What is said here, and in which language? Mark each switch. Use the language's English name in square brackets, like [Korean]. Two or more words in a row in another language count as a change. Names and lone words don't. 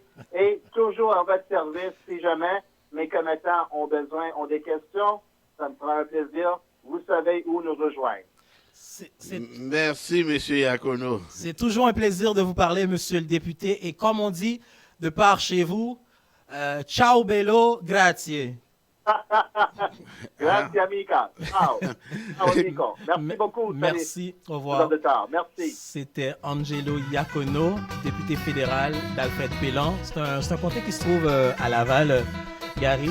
[French] Et toujours à votre service, si jamais mes commettants ont des questions, ça me fera un plaisir. Vous savez où nous rejoindre. Merci, M. Iacono. C'est toujours un plaisir de vous parler, monsieur le député. Et comme on dit, de par chez vous, [Italian] ciao bello, grazie. Grazie, amica. Ciao. Ciao, amico. [French] Merci beaucoup. Merci. Au revoir. Merci. C'était Angelo Iacono, député fédéral d'Alfred Pélan. C'est un comté qui se trouve à Laval, Gary.